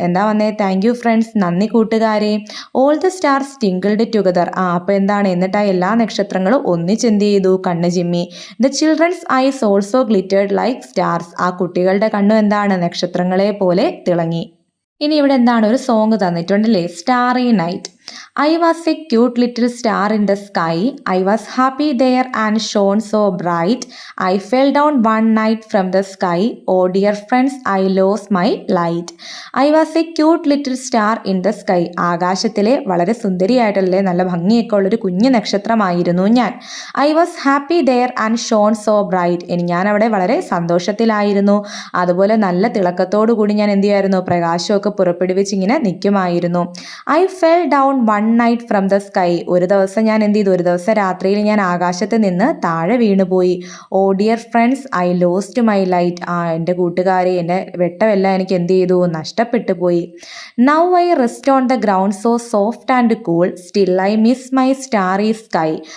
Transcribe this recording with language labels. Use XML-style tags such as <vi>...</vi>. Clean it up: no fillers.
<ml>എന്താ വന്നേ,</ml> <en>thank you friends,</en> <ml>നന്ദി കൂട്ടുകാരെ.</ml> <en>All the stars twinkled together.</en> <ml>അപ്പോൾ എന്താണ്, എന്നിട്ട് ആ എല്ലാ നക്ഷത്രങ്ങളും ഒന്നിച്ചെന്ത് ചെയ്തു, കണ്ണ് ചിമ്മി.</ml> <en>The children's eyes also glittered like stars.</en> <ml>ആ കുട്ടികളുടെ കണ്ണും എന്താണ്, നക്ഷത്രങ്ങളെ പോലെ തിളങ്ങി. ഇനി ഇവിടെ എന്താണ്, ഒരു song തന്നിട്ടുണ്ടല്ലേ, Starry night.</ml> <en>I was a cute little star in the sky. I was happy there and shone so bright. I fell down one night from the sky. Oh dear friends, I lost my light. I was a cute little star in the sky.</en> <ml>ആകാശത്തിലെ വളരെ സുന്ദരിയായിട്ടല്ലേ, നല്ല ഭംഗിയൊക്കെ ഉള്ളൊരു കുഞ്ഞു നക്ഷത്രമായിരുന്നു ഞാൻ.</ml> <en>I was happy there and shone so bright.</en> <ml>ഞാൻ അവിടെ വളരെ സന്തോഷത്തിലായിരുന്നു, അതുപോലെ നല്ല തിളക്കത്തോടു കൂടി ഞാൻ എന്ത് ചെയ്യായിരുന്നു, പ്രകാശമൊക്കെ പുറപ്പെടുവിച്ച് ഇങ്ങനെ നിൽക്കുമായിരുന്നു.</ml> <en>I fell down one night from the sky.</en> <ml>ഒരു ദിവസം ഞാൻ എന്ത് ചെയ്തു, ഒരു ദിവസം രാത്രിയിൽ ഞാൻ ആകാശത്ത് നിന്ന് താഴെ വീണുപോയി.</ml> <en>Oh dear friends, I lost my light.</en> <ml>എൻ്റെ കൂട്ടുകാരെ, എൻ്റെ വെട്ടമെല്ലാം എനിക്ക് എന്ത് ചെയ്തു, നഷ്ടപ്പെട്ടു പോയി.</ml> <en>Now I rest on the ground so soft and cool. Still I miss my starry sky.</en>